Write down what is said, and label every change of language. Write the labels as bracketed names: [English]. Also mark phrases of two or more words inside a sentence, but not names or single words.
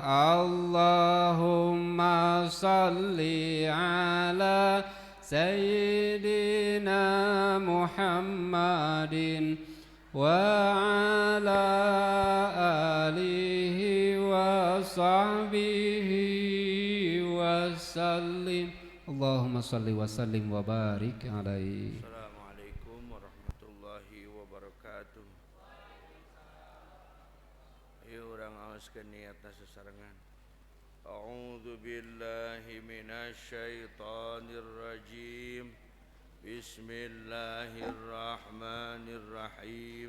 [Arabic] اللهم صل على سيدنا محمد وعلى آله وصحبه وسلم. اللهم صل وسلم وبارك عليه. السلام عليكم ورحمة الله وبركاته. [Sundanese] Ayo urang aoskeun niatna sesarengan. [Arabic] أعوذ بالله من الشيطان الرجيم. Bismillahirrahmanirrahim.